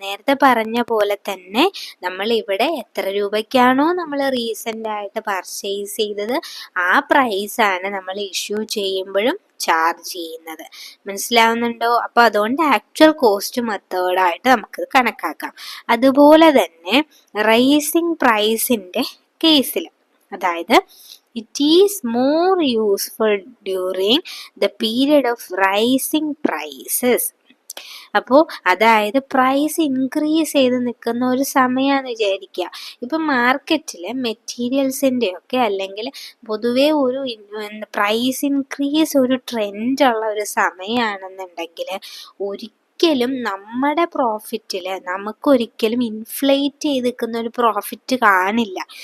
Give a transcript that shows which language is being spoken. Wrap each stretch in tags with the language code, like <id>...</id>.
<ml>നേരത്തെ പറഞ്ഞ പോലെ തന്നെ നമ്മൾ ഇവിടെ എത്ര രൂപയ്ക്കാണോ നമ്മൾ റീസെൻ്റ് ആയിട്ട് പർച്ചേസ് ചെയ്തത് ആ പ്രൈസാണ് നമ്മൾ ഇഷ്യൂ ചെയ്യുമ്പോഴും ചാർജ് ചെയ്യുന്നത്. മനസ്സിലാവുന്നുണ്ടോ? അപ്പോൾ അതുകൊണ്ട് ആക്ച്വൽ കോസ്റ്റ് മെത്തേഡായിട്ട് നമുക്ക് കണക്കാക്കാം. അതുപോലെ തന്നെ റൈസിങ് പ്രൈസിൻ്റെ കേസിൽ, അതായത്</ml> <en>it is more useful during the period of rising prices.</en> <ml>അപ്പോൾ അതായത് പ്രൈസ് ഇൻക്രീസ് ചെയ്ത് നിൽക്കുന്ന ഒരു സമയമാണെന്ന് വിചാരിക്കുക. ഇപ്പം മാർക്കറ്റിൽ മെറ്റീരിയൽസിൻ്റെ ഒക്കെ അല്ലെങ്കിൽ പൊതുവേ ഒരു പ്രൈസ് ഇൻക്രീസ് ഒരു ട്രെൻഡുള്ള ഒരു സമയമാണെന്നുണ്ടെങ്കിൽ ഒരിക്കലും നമ്മുടെ പ്രോഫിറ്റിൽ നമുക്കൊരിക്കലും ഇൻഫ്ലേറ്റ് ചെയ്ത് നിൽക്കുന്ന ഒരു പ്രോഫിറ്റ് കാണില്ല.</ml>